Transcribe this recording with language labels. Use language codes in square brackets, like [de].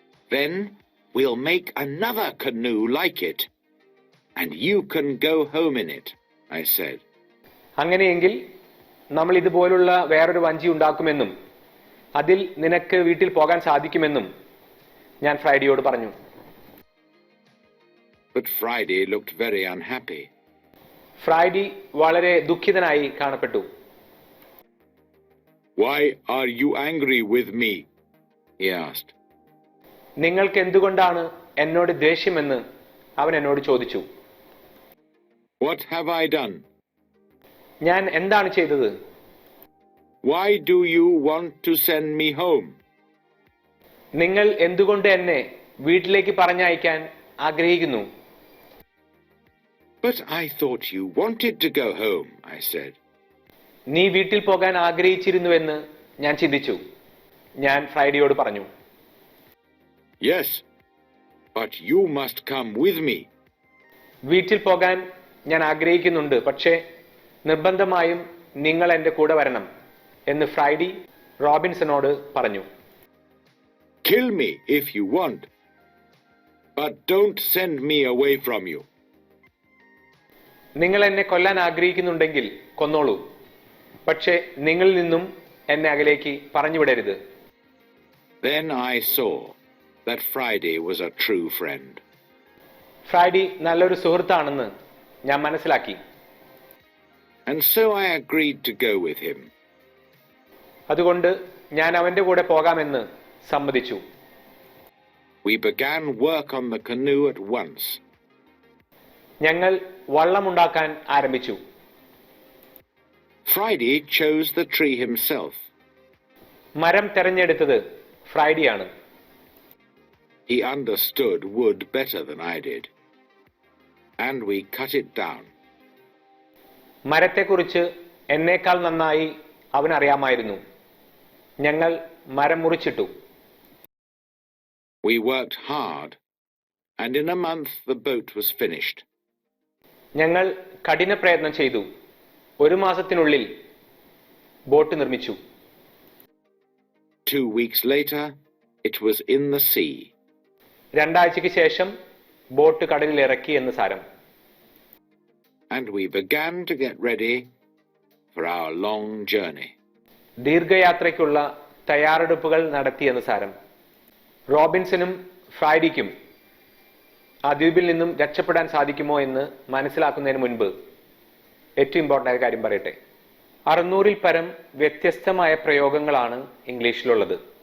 [en] Then we'll make another canoe like it, and you can go home in it, I said. [ml] അങ്ങനെയെങ്കിൽ നമ്മൾ ഇതുപോലുള്ള വേറൊരു വഞ്ചി ഉണ്ടാക്കുമെന്നും അതിൽ നിനക്ക് വീട്ടിൽ പോകാൻ സാധിക്കുമെന്നും ഞാൻ ഫ്രൈഡിയോട് പറഞ്ഞു. [en] But Friday looked very unhappy. [ml] ഫ്രൈഡി വളരെ ദുഃഖിതനായി കാണപ്പെട്ടു. [en] Why are you angry with me? He asked. [ml] നിങ്ങൾക്ക് എന്തുകൊണ്ടാണ് എന്നോട് ദേഷ്യമെന്ന് അവൻ എന്നോട് ചോദിച്ചു. [en] What have I done? [ml] ഞാൻ എന്താണ് ചെയ്തത്? [en] Why do you want to send me home? [ml] നിങ്ങൾ എന്തുകൊണ്ട് എന്നെ വീട്ടിലേക്ക് പറഞ്ഞയക്കാൻ ആഗ്രഹിക്കുന്നു? [en] But I thought you wanted to go home, I said. [ml] നീ വീട്ടിൽ പോകാൻ ആഗ്രഹിച്ചിരുന്നുവെന്ന് ഞാൻ ചിന്തിച്ചു. ഞാൻ ഫ്രൈഡിയോട് പറഞ്ഞു. [en] Yes, but you must come with me. [ml] വീട്ടിൽ പോകാൻ ഞാൻ ആഗ്രഹിക്കുന്നുണ്ട്, പക്ഷേ നിർബന്ധമായും നിങ്ങൾ എൻ്റെ കൂടെ വരണം എന്ന് ഫ്രൈഡി റോബിൻസണോട് പറഞ്ഞു. [en] Kill me if you want, but don't send me away from you. [ml] നിങ്ങൾ എന്നെ കൊല്ലാൻ ആഗ്രഹിക്കുന്നുണ്ടെങ്കിൽ കൊന്നോളൂ, പക്ഷേ നിങ്ങളിൽ നിന്നും എന്നെ അകലേക്ക് പറഞ്ഞുവിടരുത്. [en] Then I saw that Friday was a true friend. [ml] ഫ്രൈഡി നല്ലൊരു സുഹൃത്താണെന്ന് ഞാൻ മനസ്സിലാക്കി. [en] And so I agreed to go with him. [ml] അതുകൊണ്ട് ഞാൻ അവന്റെ കൂടെ പോകാമെന്ന് സമ്മതിച്ചു. [en] We began work on the canoe at once. [ml] ഞങ്ങൾ വള്ളമുണ്ടാക്കാൻ ആരംഭിച്ചു. [en] Friday chose the tree himself [ml] മരം തെരഞ്ഞെടുത്തത് ഫ്രൈഡിയാണ്. [en] He understood wood better than I did, and we cut it down. [ml] മരത്തെക്കുറിച്ച് എന്നേക്കാൾ നന്നായി അവനറിയാമായിരുന്നു. ഞങ്ങൾ മരം മുറിച്ചിട്ടു. [en] We worked hard, and in a month the boat was finished. [ml] ഞങ്ങൾ കഠിന പ്രയത്നം ചെയ്തു. ഒരു മാസത്തിനുള്ളിൽ ബോട്ട് നിർമ്മിച്ചു. [en] 2 weeks later, it was in the sea. [ml] 2 ആഴ്ചയ്ക്ക് ശേഷം ബോട്ട് കടലിൽ ഇറക്കി എന്ന് സാരം. [en] And we began to get ready for our long journey. [ml] ദീർഘയാത്രയ്ക്കുള്ള തയ്യാറെടുപ്പുകൾ നടത്തി എന്ന് സാരം. റോബിൻസനും ഫ്രൈഡിക്കും ആ ദ്വീപിൽ നിന്നും രക്ഷപ്പെടാൻ സാധിക്കുമോ എന്ന് മനസ്സിലാക്കുന്നതിന് മുൻപ് ഏറ്റവും ഇമ്പോർട്ടൻ്റ് ആയ കാര്യം പറയട്ടെ. 600-ൽ പരം വ്യത്യസ്തമായ പ്രയോഗങ്ങളാണ് ഇംഗ്ലീഷിലുള്ളത്.